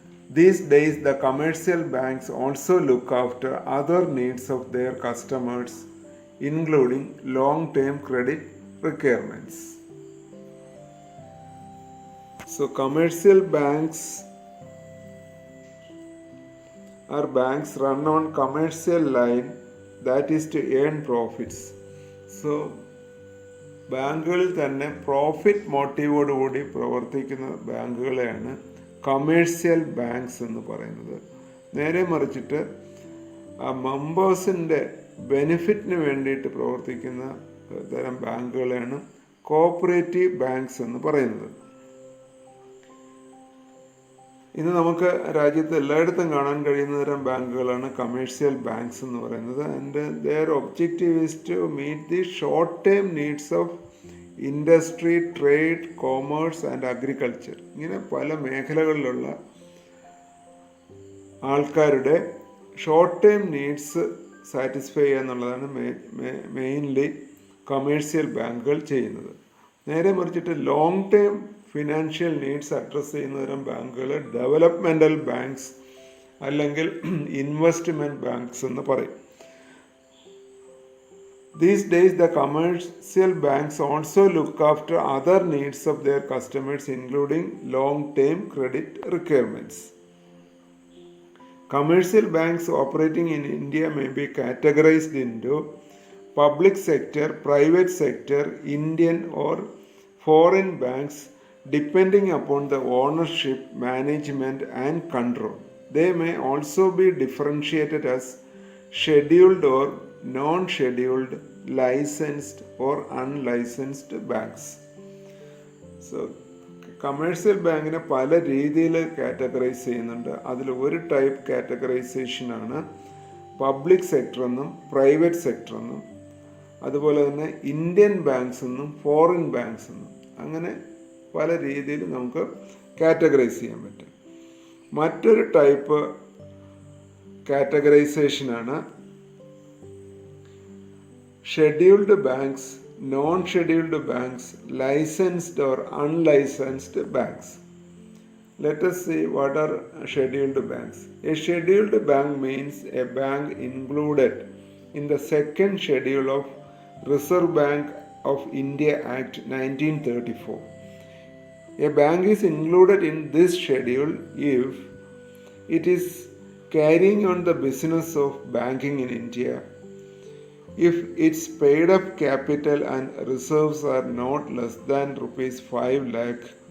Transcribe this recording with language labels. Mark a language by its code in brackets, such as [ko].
[en] These days, the commercial banks also look after other needs of their customers, including long-term credit requirements. So commercial banks are banks run on commercial line, that is to earn profits. [ml] So ബാങ്കുകളിൽ തന്നെ profit മോട്ടീവോടുകൂടി പ്രവർത്തിക്കുന്ന ബാങ്കുകളെയാണ് commercial banks എന്ന് പറയുന്നത്. നേരെ മറിച്ചിട്ട് ആ മെമ്പേഴ്സിൻ്റെ ബെനിഫിറ്റിന് വേണ്ടിയിട്ട് പ്രവർത്തിക്കുന്ന തരം ബാങ്കുകളെയാണ് കോപ്പറേറ്റീവ് ബാങ്ക്സ് എന്ന് പറയുന്നത്. ഇന്ന് നമുക്ക് രാജ്യത്ത് എല്ലായിടത്തും കാണാൻ കഴിയുന്ന തരം ബാങ്കുകളാണ് കമേഴ്സ്യൽ ബാങ്ക്സ് എന്ന് പറയുന്നത്. [en] And their objective is to meet the short term needs of industry, trade, commerce and agriculture. [ml] ഇങ്ങനെ പല മേഖലകളിലുള്ള ആൾക്കാരുടെ ഷോർട്ട് ടേം നീഡ്സ് സാറ്റിസ്ഫൈ ചെയ്യുക എന്നുള്ളതാണ് മെയിൻലി കമേഴ്സ്യൽ ബാങ്കുകൾ ചെയ്യുന്നത്. നേരെ മറിച്ചിട്ട് long term financial needs address ചെയ്യുന്ന തരം ബാങ്കുകൾ ഡെവലപ്മെൻ്റൽ ബാങ്ക്സ് അല്ലെങ്കിൽ ഇൻവെസ്റ്റ്മെൻറ്റ് ബാങ്ക്സ് എന്ന് പറയും. [en] These days the commercial banks also look after other needs of their customers, including long-term credit requirements. Commercial banks operating in India may be categorized into public sector, private sector, Indian or foreign banks depending upon the ownership, management and control. They may also be differentiated as scheduled or non-scheduled, licensed or unlicensed banks. [ml] So commercial ബാങ്കിനെ പല രീതിയിൽ categorise ചെയ്യുന്നുണ്ട്. അതിൽ ഒരു type കാറ്റഗറൈസേഷനാണ് public sector എന്നും private sector എന്നും, അതുപോലെ തന്നെ ഇന്ത്യൻ ബാങ്ക്സ് എന്നും ഫോറിൻ ബാങ്ക്സ് എന്നും, അങ്ങനെ പല രീതിയിൽ നമുക്ക് കാറ്റഗറൈസ് ചെയ്യാൻ പറ്റും. മറ്റൊരു type കാറ്റഗറൈസേഷനാണ് scheduled banks, non scheduled banks, licensed or unlicensed banks. [en] Let us see what are scheduled banks. A scheduled bank means a bank included in the second schedule of Reserve Bank of India Act 1934. A bank is included in this schedule if it is carrying on the business of banking in India, if its paid up capital and reserves are not less than rupees 5 lakh,